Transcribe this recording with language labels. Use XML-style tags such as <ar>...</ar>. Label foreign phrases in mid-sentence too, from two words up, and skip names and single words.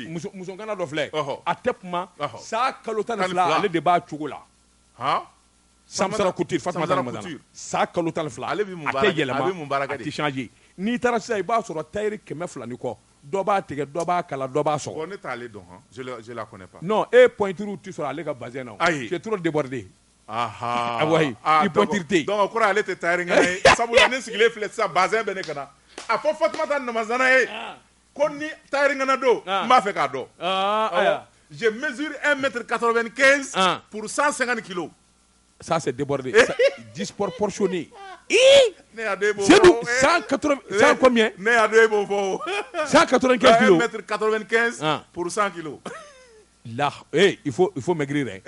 <bm>musokana dɔ filɛ a tɛ kuma san kalo 12 ale de b'a cogo la Samsara Couture Fatumata Numazana san kalo 12 ale bɛ mun baara a tɛ yɛlɛma mun baara kɛ a tɛ changer n'i taara sisan i b'a sɔrɔ tailleur 200 ni kɔ dɔ b'a tigɛ dɔ b'a kala dɔ b'a sɔgɔ bon ne t'ale dɔn</bm> <fr>je la connais pas</fr> <bm>non pointure tɛ sɔrɔ ale ka bazin na</bm> <fr>tu es trop débordé</fr> <bm>wayi i pointure tɛ yen donc o kɔrɔ ale tɛ tailleur ŋana ye sabula ne sigilen filɛ sisan bazin bɛ ne kana a fɔ Fatumata Numazana ye ko ni tailleur ŋana don n b'a fɛ k'a dɔn</bm> <fr>je mesure 1m95 pour 150 kilos. Ça, c'est débordé. Disproportionné. C'est nous, 180, combien 195 kilos. 1m95 pour 100 kilos. Là, il faut maigrir. Hein.</fr>